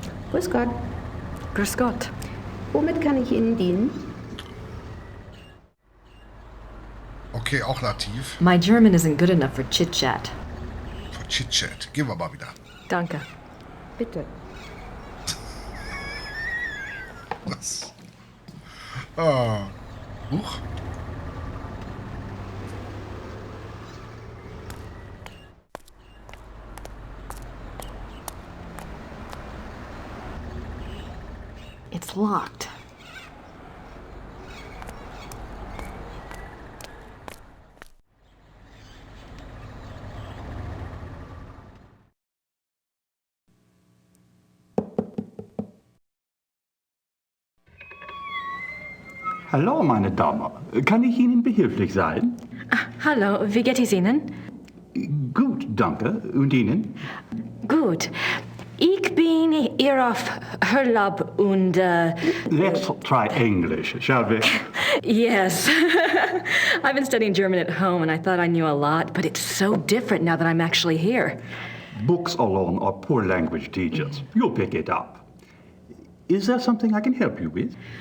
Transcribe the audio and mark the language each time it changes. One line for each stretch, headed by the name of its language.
German: Grüß Gott. Grüß Gott. Womit kann ich Ihnen dienen? Okay, auch nativ.
English: My German isn't good enough for chit-chat.
German: Für Chit-Chat. Gehen wir mal wieder. Danke. Bitte. Was? Ah. Huch.
English: It's locked.
German: Hallo, meine Dame. Kann ich Ihnen behilflich sein? Hallo, wie geht es Ihnen? Gut, danke. Und Ihnen? Gut. Ich bin hier auf Urlaub und
English: Let's try English, shall we? yes. I've been studying German at home and I thought I knew a lot, but it's so different now that I'm actually here. Books alone are poor language teachers. You'll pick it up. Is there something I can help you with?